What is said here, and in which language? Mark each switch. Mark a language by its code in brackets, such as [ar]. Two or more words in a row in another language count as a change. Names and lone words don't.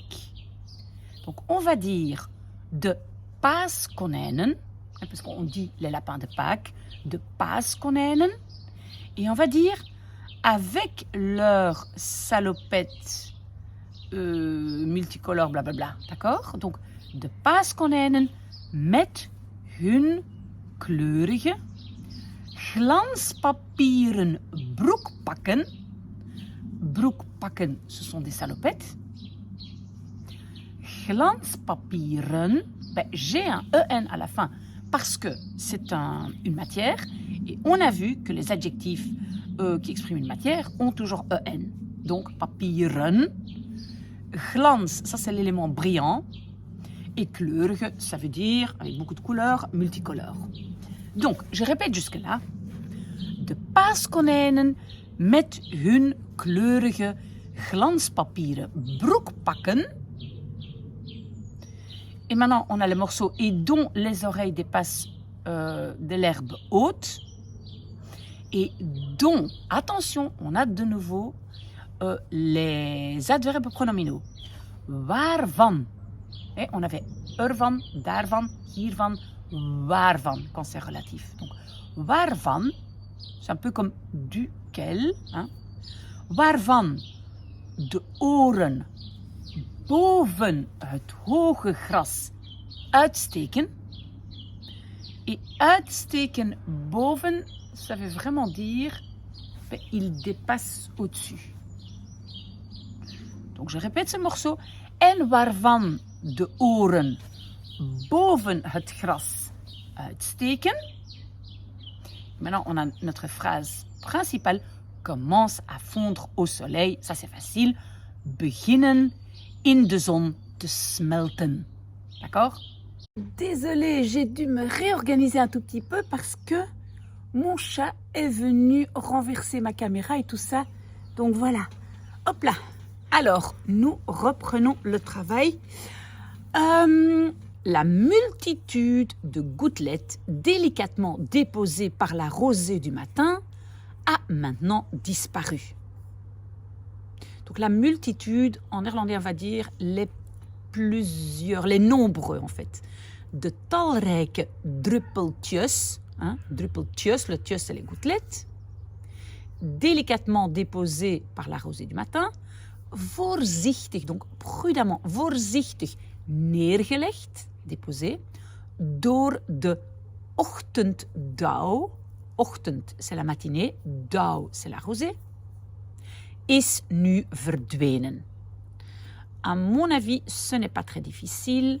[fr] Donc, on va dire [nl] de paaskonijnen, [fr] parce qu'on dit les lapins de Pâques, [nl] de paaskonijnen, [fr] et on va dire avec leur salopette multicolore, blablabla, d'accord? Donc, [nl] de paaskonijnen met hun kleurige glanspapieren broekpakken. Broekpakken, [fr] ce sont des salopettes. Glanspapieren, j'ai un EN à la fin parce que c'est une matière et on a vu que les adjectifs qui expriment une matière ont toujours EN. Donc, papieren. Glans, ça c'est l'élément brillant. Et kleurige, ça veut dire, avec beaucoup de couleurs, multicolore. Donc, je répète jusque-là. [nl] De paaskonijnen met hun kleurige glanspapieren broekpakken. [fr] Et maintenant, on a le morceau « et dont les oreilles dépassent de l'herbe haute ». Et dont, attention, on a de nouveau les adverbes pronominaux. [nl] Waarvan. [fr] Et on avait [nl] ervan, daarvan, hiervan, waarvan, [fr] quand c'est relatif. Donc, waarvan, c'est un peu comme duquel. Hein? [nl] Waarvan de oren boven het hoge gras uitsteken. [fr] Et [nl] uitsteken boven, [fr] ça veut vraiment dire il dépasse au-dessus. Donc je répète ce morceau. [nl] En waarvan de oren boven het gras uitsteken. [fr] Maintenant, on a notre phrase principale. Commence à fondre au soleil. Ça, c'est facile. [nl] Beginnen in de zon te smelten. [fr] D'accord? Désolée, j'ai dû me réorganiser un tout petit peu parce que mon chat est venu renverser ma caméra et tout ça. Donc voilà. Hop là. Alors, nous reprenons le travail. La multitude de gouttelettes délicatement déposées par la rosée du matin a maintenant disparu. Donc la multitude, en néerlandais on va dire les nombreux en fait. [nl] De talrijke druppeltjes, druppeltjes, [fr] le tjes c'est les gouttelettes, délicatement déposées par la rosée du matin, voorzichtig, donc prudemment, [nl] voorzichtig neergelegd, déposé, door de ochtenddauw, ochtend [fr] c'est la matinée, [nl] dauw [fr] c'est la rosée, [nl] is nu verdwenen. [fr] À mon avis, ce n'est pas très difficile.